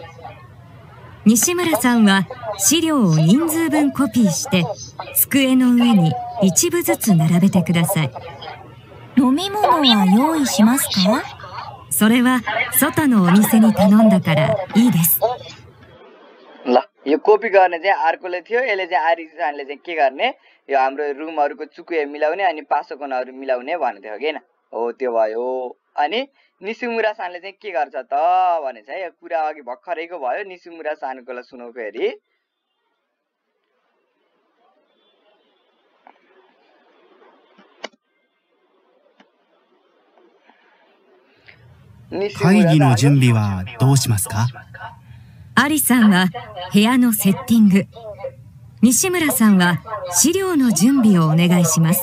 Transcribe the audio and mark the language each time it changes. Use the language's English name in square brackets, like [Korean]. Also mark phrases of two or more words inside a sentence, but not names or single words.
[Japanese] 西村さんは資料を人数分コピーして、机の上に一部ずつ並べてください。飲み物は用意しますか？それは外のお店に頼んだからいいです。 [Nepali] ल यो कपी गर्ने चाहिँ अर्कोले थियो। यसले चाहिँ आरिसानले चाहिँ के गर्ने? यो हाम्रो रुमहरुको चुकुए मिलाउने अनि पासोकनहरु मिलाउने भन्ने थियो हैन? हो त्यो भयो। अनि निसुमुरा सानले चाहिँ के गर्छ त भने चाहिँ यो कुरा अघि भर्खरैको भयो। निसुमुरा सानकोलाई सुनौ फेरि। [Japanese] 会議の準備はどうしますか？アリさんは部屋のセッティング、西村さんは資料の準備をお願いします。